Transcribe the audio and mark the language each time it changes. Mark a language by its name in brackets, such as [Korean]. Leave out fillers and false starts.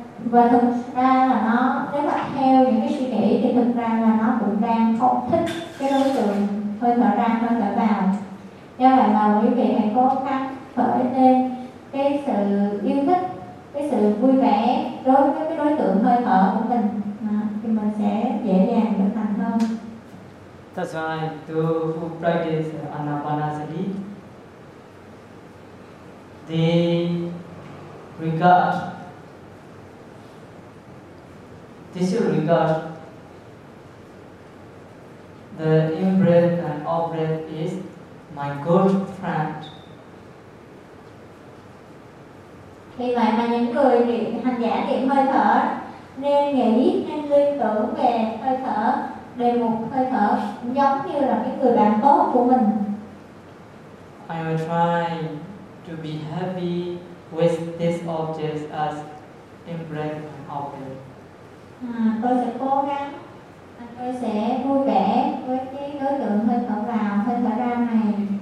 [Vietnamese] Và thực ra là nó, nếu mà theo những cái suy nghĩ thì thực ra là nó cũng đang không thích cái đối tượng hơi thở ra, hơi thở vào. Do vậy mà quý vị hãy cố gắng khởi lên cái sự yêu thích, cái sự vui vẻ đối với cái đối tượng hơi thở của mình thì mình sẽ dễ dàng trở thành hơn. [English] That's why those who practice Anapanasati they regard, they still regard the in-breath and out-breath is my good friend. [Vietnamese] Vì vậy mà những người hành giả niệm hơi thở nên nghĩ, nên liên tưởng về hơi thở, đề mục hơi thở giống như là cái người bạn tốt của mình. [English] I will try to be happy with this object as in breath and out breath. [Vietnamese] Tôi sẽ cố gắng, tôi sẽ vui vẻ với cái đối tượng hơi thở vào, hơi thở ra này.